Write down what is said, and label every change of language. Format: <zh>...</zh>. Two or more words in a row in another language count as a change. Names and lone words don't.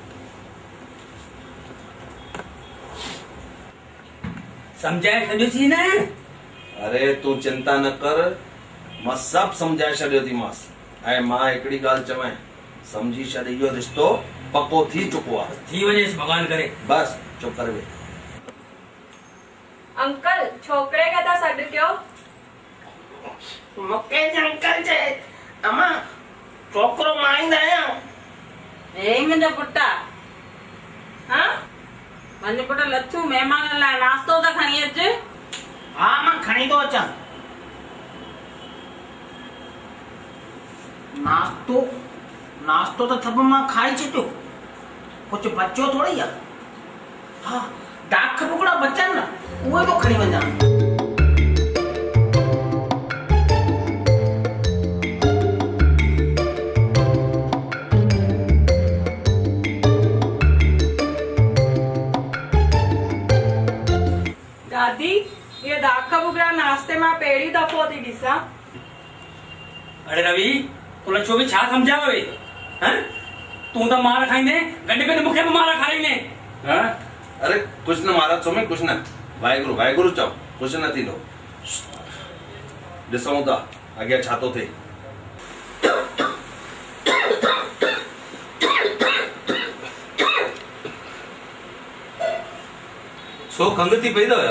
<sd>समझाए छॾियोसीं न अरे तूं चिंता न कर मां सभु सम्झाए छॾियो थी मांस ऐं मां हिकिड़ी ॻाल्हि चवां सम्झी छॾ इहो रिश्तो पको थी चुको आहे थी वञेसि भॻवान करे बस चुप कर वे अंकल छोकिरे खे था सॾु कयो मूंखे अंकल चए अम्मा छोकिरो मां ईंदा आहियां हे मुंहिंजो पुटु हा मुंहिंजो पुटु लच्छू महिमान लाइ नाश्तो त खणी अच हा मां खणी थो अचां नाश्तो त सभु मां खाई छॾियो कुझु बचियो थोड़ी आहे हा दाख टुकड़ा बचनि न उहे तो खणी वञा दादी ये दाख भुॻड़ा नाश्ते मां पहिरीं दफ़ो थी ॾिसां अरे रवि तोला छो बि छा सम्झाव वे हैं तू त मार खाईंदे गॾु गॾु मूंखे बि मार खाराईंदे हाँ? अरे कुछ न महाराज सुम्ही कुछ न वाहेगुरु वाहेगुरु चओ कुछ न थींदो ॾिसूं था अॻियां छा थो थिए छो खंघ थी पई अथव</sd>